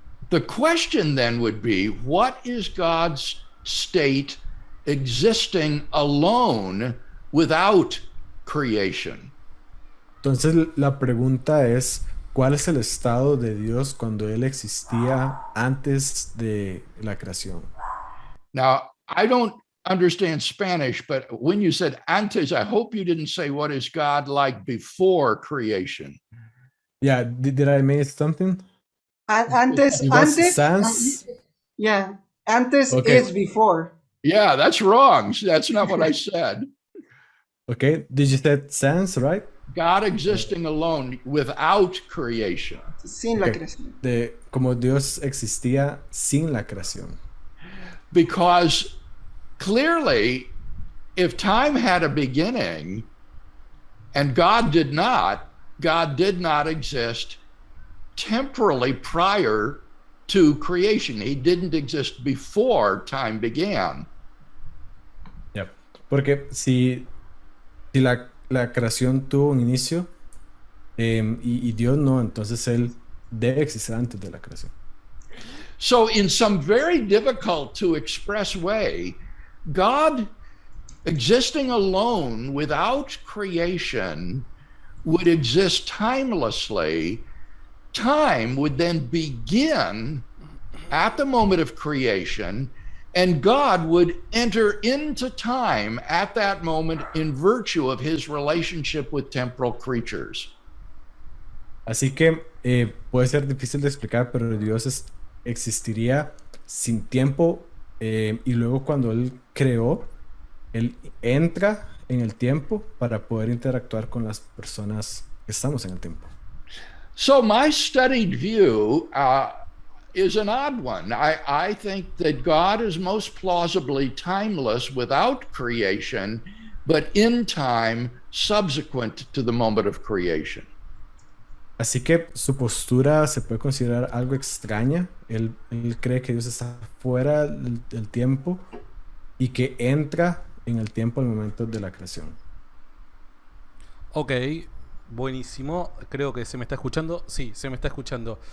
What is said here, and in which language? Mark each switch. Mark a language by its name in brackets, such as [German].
[English] The question then would be, what is God's state existing alone without creation? [Spanish] Entonces la pregunta es, ¿cuál es el estado de Dios cuando él existía antes de la creación? [English] Now, I don't understand Spanish, but when you said antes, I hope you didn't say what is God like before creation. Yeah, did I miss something? [Spanish] Antes, [English] It was [Spanish] antes, [English] sans. yeah, antes Okay. is before. Yeah, that's wrong. That's not what I said. Okay, did you say sans, right? God existing alone without creation. [Spanish] Sin la [English] Okay. [Spanish] creación. Como Dios existía sin la creación. [English] Because clearly, if time had a beginning and God did not exist temporally prior to creation. He didn't exist before time began. Yep. [Spanish] Porque si la creación tuvo un inicio y Dios no, entonces Él debe existir antes de la creación. [English] So in some very difficult to express way, God existing alone without creation would exist timelessly. Time would then begin at the moment of creation, and God would enter into time at that moment in virtue of his relationship with temporal creatures. [Spanish] Así que puede ser difícil de explicar, pero Dios existiría sin tiempo y luego cuando Él creó, Él entra en el tiempo para poder interactuar con las personas que estamos en el tiempo. [English] So my studied view is an odd one. I think that God is most plausibly timeless without creation, but in time subsequent to the moment of creation. [Spanish] Así que su postura se puede considerar algo extraña. Él cree que Dios está fuera del tiempo y que entra en el tiempo al momento de la creación. Ok, buenísimo. Creo que se me está escuchando. Sí, se me está escuchando.